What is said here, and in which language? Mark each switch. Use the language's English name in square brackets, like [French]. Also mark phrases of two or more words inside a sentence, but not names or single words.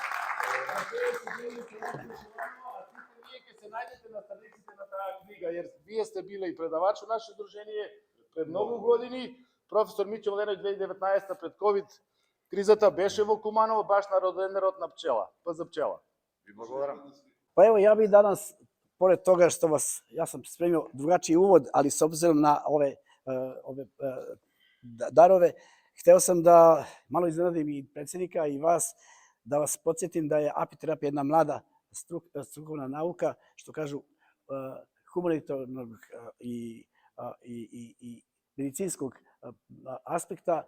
[Macedonian] Вие ќе се најдете на страниците на таа книга, jer вие сте биле и предавач во наше дружение пред многу години. Професор Мичо Младеновиќ 2019 пред ковид кризата беше во Куманово баш на родендерот на пчела, за пчела. Ви благодарам. [Serbian] Pa evo, ja bih danas, pored toga što ja sam spremio drugačiji uvod, ali s obzirom na ove darove, hteo sam da malo iznenadim i predsjednika i vas, da vas podsjetim da je apiterapija jedna mlada strukovna nauka, što kažu humanitarnog i medicinskog aspekta.